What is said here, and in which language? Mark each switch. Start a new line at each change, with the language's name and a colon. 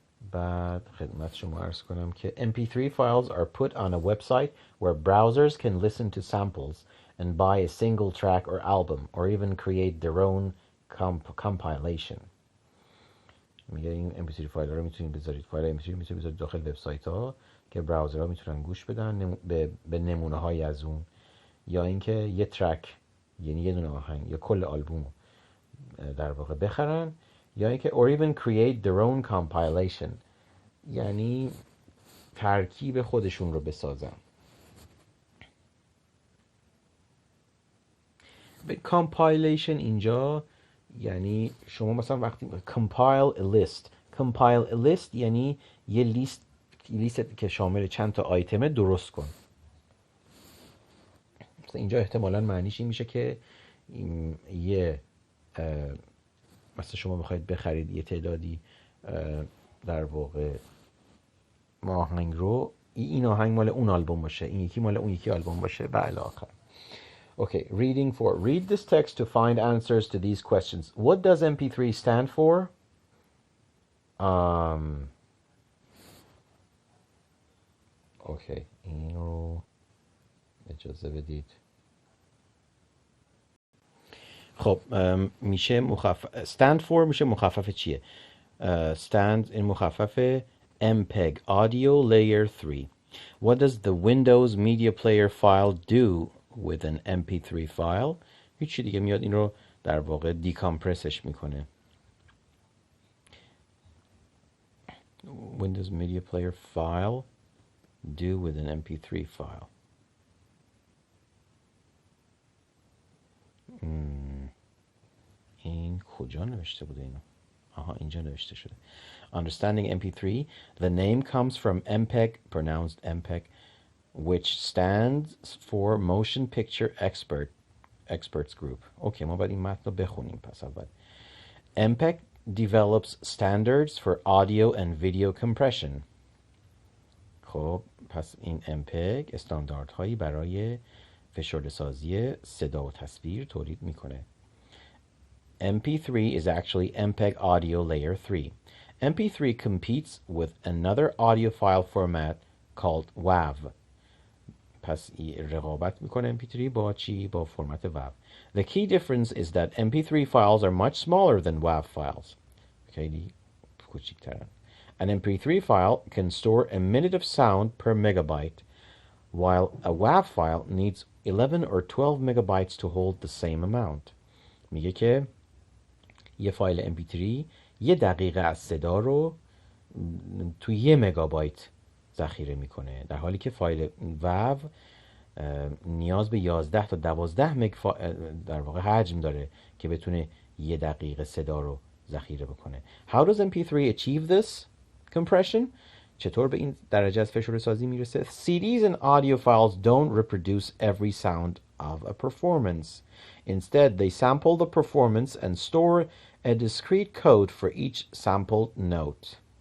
Persian: بعد خدمت شما عرض کنم که
English: MP3 files are put on a website where browsers can listen to samples and buy a single track or album or even create their own compilation.
Persian: میگه این MP3 فایل رو میتونید بذارید، فایل MP3 میتونید بذارید داخل وبسایت ها که براوزرها میتونن گوش بدن به نمونه های از اون، یا اینکه یه ترک یعنی یه دونه آهنگ یا کل آلبوم در واقع بخرن، یا اینکه
English: or even create their own compilation
Persian: یعنی ترکیب خودشون رو بسازن. به compilation اینجا یعنی شما مثلا وقتی
English: compile a list
Persian: یعنی یه لیست که شامل چند تا آیتمه درست کن. مثلا اینجا احتمالاً معنیش این میشه که یه مثلا شما بخواید بخرید یه تعدادی در واقع آهنگ رو، این آهنگ مال اون آلبوم باشه، این یکی مال اون یکی آلبوم باشه و الی آخر.
English: Okay, reading 4. Read this text to find answers to these questions. What does MP3 stand for?
Persian: Okay, اینو اجازه بدید. خب میشه stand for میشه مخفف چیه؟ stand این مخفف MPEG Audio Layer 3.
English: What does the Windows Media Player file do with an MP3 file؟
Persian: هیچی دیگه، میاد این رو در واقع دیکامپرسش میکنه.
English: Windows Media Player file do with an MP3 file.
Persian: این کجا نوشته بوده اینو؟ آها اینجا نوشته شده.
English: Understanding MP3, the name comes from MPEG, pronounced MPEG, which stands for Motion Picture Experts Group.
Persian: اوکی، ما باید این متن رو بخونیم پس اول.
English: MPEG develops standards for audio and video compression.
Persian: خب پس این MPEG استانداردهایی برای فشرده سازی صدا و تصویر تولید میکنه.
English: MP3 is actually MPEG Audio Layer 3. MP3 competes with another audio file format called WAV.
Persian: پس رقابت میکنه MP3 با چی؟ با فرمت WAV.
English: The key difference is that MP3 files are much smaller than WAV files.
Persian: خیلی کوچیک‌ترن.
English: An MP3 file can store a minute of sound per megabyte, while a WAV file needs 11 or 12 megabytes to hold the same amount.
Persian: میگه که یه فایل MP3 1 دقیقه از صدا رو تو 1 مگابایت ذخیره میکنه، در حالی که فایل WAV نیاز به 11 تا 12 مگ در واقع حجم داره که بتونه 1 دقیقه صدا رو ذخیره بکنه.
English: How does MP3 achieve this compression?
Persian: چطور به این درجه از فشرده سازی میرسه؟
English: CDs and audio files don't reproduce every sound of a performance. Instead, they sample the performance and store a discrete code for each sampled note.